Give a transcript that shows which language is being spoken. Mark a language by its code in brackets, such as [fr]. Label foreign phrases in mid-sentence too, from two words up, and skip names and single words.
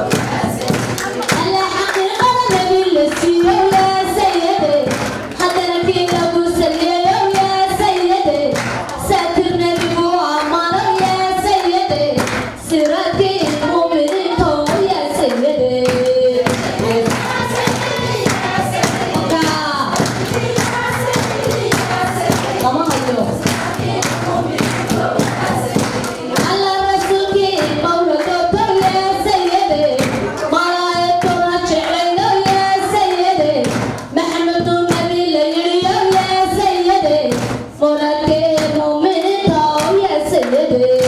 [so] Alla xaqiiqada nabi la siiyo, [ar] يا سيدي. [so] Haddana kii lagu saliyo, [ar] يا سيدي. [so] Saatir nabigu ammaano, [ar] يا سيدي. [so] Siraadkii mu'miniinta, [ar] يا سيدي. Oka. [so] Lama hayo. Alla rasuulkii mawla doorto, [ar] يا سيدي. [so] Malaa'igtuna jeclaydo, [ar] يا سيدي. [so] Maxamedu nabi la yidhiyo, [ar] يا سيدي. [so] Muraadkii mu'miniinta, [ar] يا سيدي.